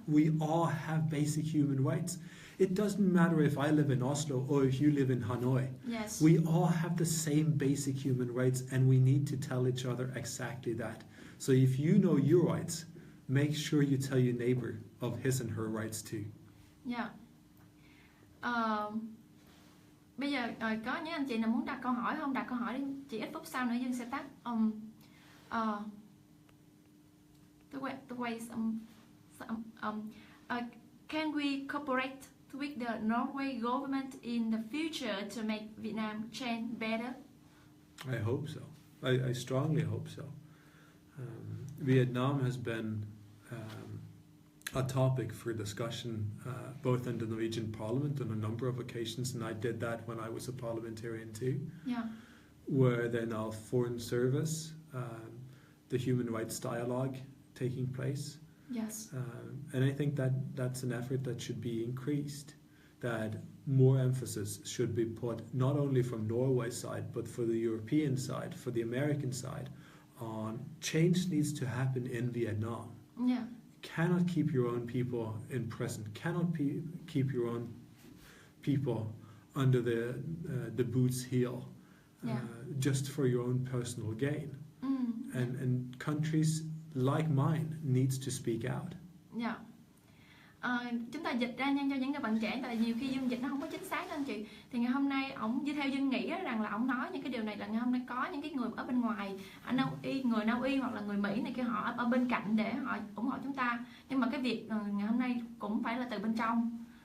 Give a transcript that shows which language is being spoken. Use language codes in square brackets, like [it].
[en] We all have basic human rights. It doesn't matter if I live in Oslo or if you live in Hanoi. Yes. We all have the same basic human rights, and we need to tell each other exactly that. So if you know your rights, make sure you tell your neighbor of his and her rights too. Yeah. [vi] Bây giờ có những anh chị nào muốn đặt câu hỏi không? Đặt câu hỏi đi, chỉ ít phút sau nữa Dương sẽ tắt. [en] Can we cooperate with the Norway government in the future to make Vietnam change better? I hope so. I strongly hope so. Vietnam has been a topic for discussion both in the Norwegian Parliament on a number of occasions, and I did that when I was a parliamentarian too. Yeah. Where then our Foreign Service, the human rights dialogue taking place. Yes. And I think that's an effort that should be increased, that more emphasis should be put not only from Norway's side but for the European side, for the American side, on change needs to happen in Vietnam. Yeah. Cannot keep your own people in prison, cannot keep your own people under the boot's heel, just for your own personal gain. And countries like mine needs to speak out. Yeah. [vi] Chúng ta dịch ra nhanh cho những người bạn trẻ, tại nhiều khi Dương dịch nó không có chính xác anh chị. Thì ngày hôm nay ổng như theo Dương nghĩ rằng là ổng nói những cái điều này là ngày hôm nay có những cái người ở bên ngoài, ở người Na Uy hoặc là người Mỹ này kia, họ ở bên cạnh để họ ủng hộ chúng ta. Nhưng mà cái việc ngày hôm nay cũng phải là từ bên trong.